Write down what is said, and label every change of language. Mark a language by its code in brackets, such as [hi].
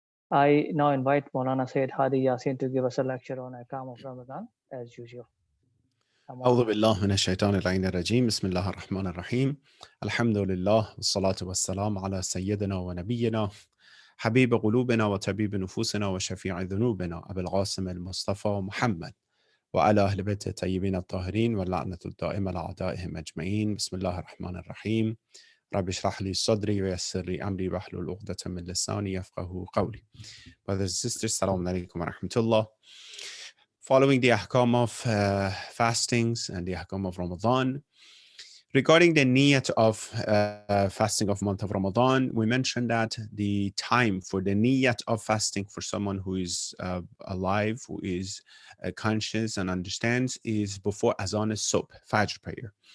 [en] I now invite Maulana Sayyid Hadi Yasin to give us a lecture on Ahkam of Ramadan as usual. [ar] أعوذ بالله من الشيطان اللعين الرجيم بسم الله الرحمن الرحيم الحمد لله والصلاة والسلام على سيدنا ونبينا حبيب قلوبنا وطبيب نفوسنا وشفيع ذنوبنا أبي القاسم المصطفى محمد وعلى أهل بيته الطيبين الطاهرين واللعنة الدائمة لأعدائهم أجمعين بسم الله الرحمن الرحيم رب اشرح لي صدري ويسر لي أمري واحلل عقدة من لساني يفقهوا قولي. [en] Brothers and sisters, Assalamu alaikum wa rahmatullah. Following the ahkam of fastings and the ahkam of Ramadan, regarding the niyat of fasting of month of Ramadan, we mentioned that the time for the niyat of fasting for someone who is alive, who is conscious and understands, is before azan as-subh, fajr prayer.